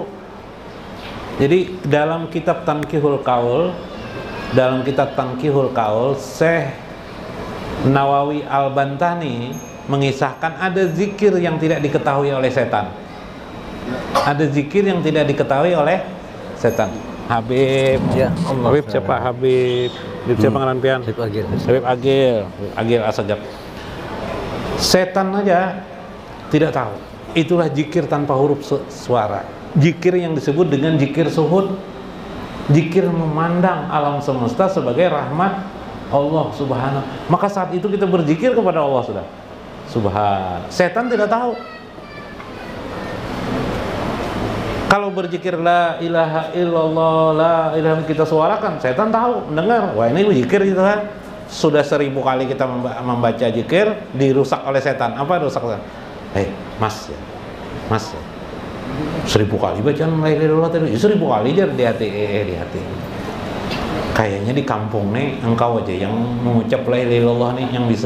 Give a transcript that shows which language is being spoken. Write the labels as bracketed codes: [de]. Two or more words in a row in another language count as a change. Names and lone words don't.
[id] Jadi dalam kitab Tanqihul Qaul, Syekh Nawawi Al-Bantani mengisahkan ada zikir yang tidak diketahui oleh setan. Ada zikir yang tidak diketahui oleh setan. Habib, ya, Habib siapa? Habib siapa [bjn] ngaran pian? [id] Habib Agil Asajab. Setan aja tidak tahu. Itulah zikir tanpa huruf suara. Zikir yang disebut dengan zikir suhud. Zikir memandang alam semesta sebagai rahmat Allah Subhanahu. Maka saat itu kita berzikir kepada Allah sudah. Subhan. Setan tidak tahu. Kalau berzikir [ar] لا إله إلا الله، لا إله [id] kita suarakan, setan tahu, mendengar. Wah, ini zikir gitu kan. Sudah 1000 kali kita membaca zikir, dirusak oleh setan. Apa rusak setan? Mas ya, 1000 kali bacaan [ar] لا إله إلا الله [id] tadi, 1000 kali aja di hati. Kayaknya di kampung nih engkau aja yang mengucap [ar] لا إله إلا الله [id] nih yang bisa.